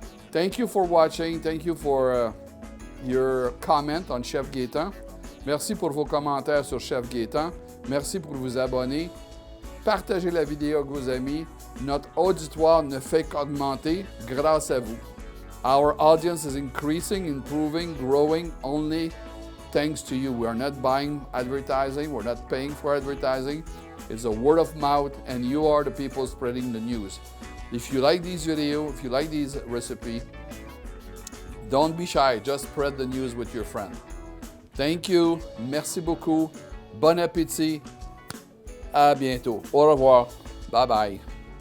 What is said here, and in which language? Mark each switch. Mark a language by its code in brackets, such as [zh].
[en] Thank you for watching. Thank you for your comment on Chef Gaetan. [fr] Merci pour vos commentaires sur Chef Gaetan. Merci pour vous abonner. Partagez la vidéo avec vos amis. Notre auditoire ne fait qu'augmenter grâce à vous. [en] Our audience is increasing, improving, growing only thanks to you. We are not buying advertising. We're not paying for advertising. It's a word of mouth, and you are the people spreading the news. If you like these videos, if you like these recipes, don't be shy. Just spread the news with your friend. Thank you. [fr] Merci beaucoup. Bon appétit. À bientôt. Au revoir. Bye bye.